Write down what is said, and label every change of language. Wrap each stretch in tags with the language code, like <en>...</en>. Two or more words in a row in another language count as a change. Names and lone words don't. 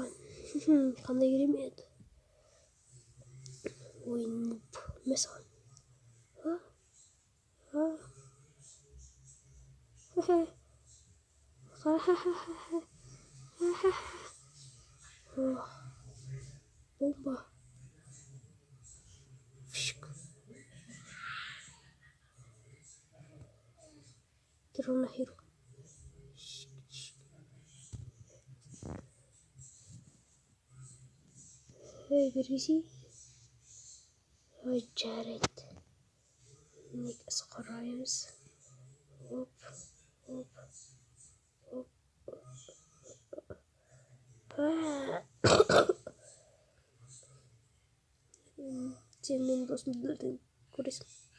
<kk>Қандай керемет. Ой, нұп. Мәссаған. Бомба.</kk> <en>Get on here.</en> <kk>Hey, бербейсей. Ой, жарайды. Негіз қараймыз. Оп. Сен менің досымды көресің.</kk>